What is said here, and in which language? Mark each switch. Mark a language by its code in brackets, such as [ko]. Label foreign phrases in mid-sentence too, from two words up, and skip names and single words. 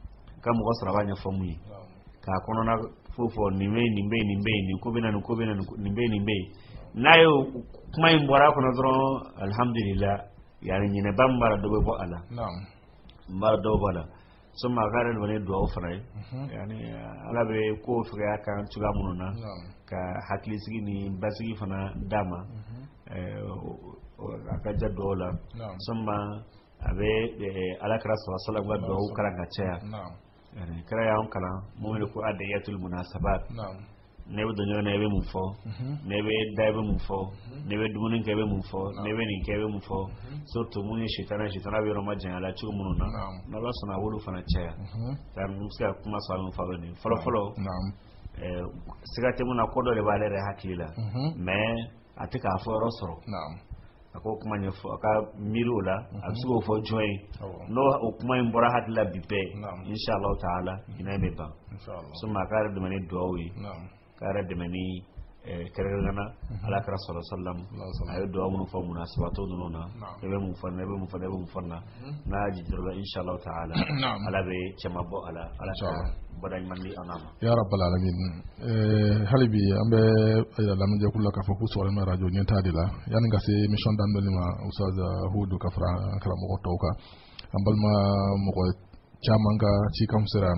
[bm] k'a kɔnɔna fo fɔ nin bɛ nin bɛ nin bɛ nin ko bɛ na nin ko bɛ na nin bɛ nin bɛ n'a ye kuma in bɔra a kɔnɔ dɔrɔn alhamdulillah yani ɲinɛba min b'a la dɔ bɛ bɔ a la n b'a dɔw b'a la sɔmi a ka yɛrɛ de bɛ duwawu fana ye yani ala bɛ ko fɛgɛya kan cogoya minnu na ka hakilisigi ni basigi fana d'a ma a ka ja duwawu la sɔmi a bɛ alakira [ar] صلى الله عليه وسلم [bm] ka duwawu kalan ka caya kira y'an kalan mun wele ko [ar] أدعية المناسبات [bm] ne bɛ don ɲɔgɔn na i bɛ mun fɔ ne bɛ da i bɛ mun fɔ ne bɛ dumuni kɛ i bɛ mun fɔ ne bɛ nin kɛ i bɛ mun fɔ surtout mun ye sitana bɛ yɔrɔ ma janya la cogo minnu na n'Ala sɔnna a b'olu fana caya n bɛ se ka kuma sɔrɔ min fa bɛ nin fɔlɔ siga tɛ mun na ko dɔ de b'ale yɛrɛ hakili la mais a tɛ k'a fɔ yɔrɔ sɔrɔ a ko kuma ɲɛfɔ a ka miiri o la a bɛ se k'o fɔ jɔn ye n'o o kuma in bɔra hakili la bi bɛɛ [ar] إن شاء الله تعالى [bm] hinɛ bɛ ban sɔmi a ka yɛrɛ dɛmɛ ni duwawu ye k'a yɛrɛ dɛmɛ ni kɛrɛnkɛrɛnnana alakira [ar] صلى الله عليه وسلم [bm] a ye duwawu minnu fɔ munasabato ninnu na ne bɛ mun fɔ ne bɛ mun fɔ ne bɛ mun fɔ na n'a y'a jijɔrɔ la [ar] إن شاء الله تعالى [bm] ala bɛ cɛman bɔ a la ala ka bada ɲuman di an ma [ar] يا رب العالمين [bm] hali bi an bɛ lamɛnjɛkulu la k'a fɔ k'u sɔgɔlen bɛ radio ɲɛtaa de la yanni ka se émission daminɛli ma Ustaz Hudu ka fara karamɔgɔ tɔw kan an balima mɔgɔ caman ka cikanw sera yan